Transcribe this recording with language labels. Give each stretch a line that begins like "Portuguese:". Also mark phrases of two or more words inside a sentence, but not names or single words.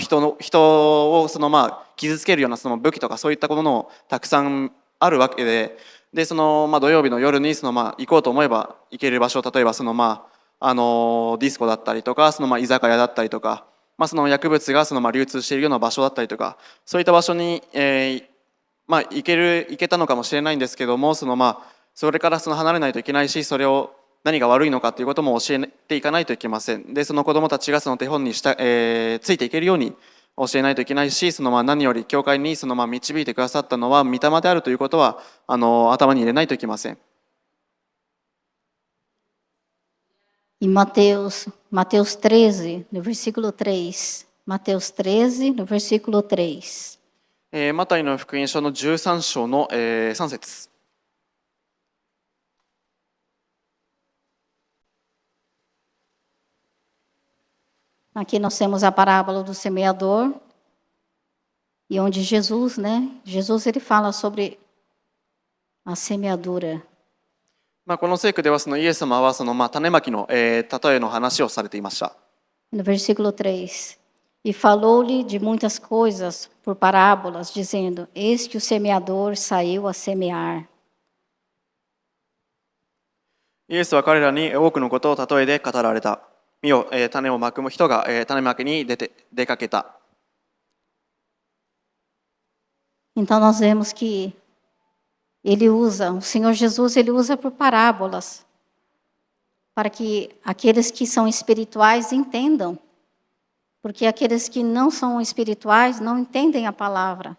Japanese: 傷つけるような武器とかそういったものもたくさんあるわけで、土曜日の夜に行こうと思えば行ける場所、例えばディスコだったりとか居酒屋だったりとか、薬物が流通しているような場所だったりとか、そういった場所に、行けたのかもしれないんですけども、それから離れないといけないし、それを何が悪いのかということも教えていかないといけません。で、子どもたちが手本についていけるように教えないといけないし、何より教会に導いてくださったのは御霊であるということは頭に入れないといけません。
Portuguese: Em Mateus 13, no versículo 3. Mateus 13, no versículo 3.
Japanese: マタイの福音書の13章の3節。
Portuguese: Aqui nós temos a parábola do semeador, e onde Jesus, Jesus ele fala sobre a semeadura.
Japanese: この聖句ではイエス様は種まきの、例えの話をされていました。
Portuguese: No versículo 3. E falou-lhe de muitas coisas por parábolas, dizendo: Eis que o semeador saiu a semear.
Japanese: イエスは彼らに多くのことを例えで語られた。見よ、種をまく人が、種まきに出かけた。
Portuguese: Então nós vemos que o Senhor Jesus, ele usa por parábolas, para que aqueles que são espirituais entendam. Porque aqueles que não são espirituais não entendem a palavra.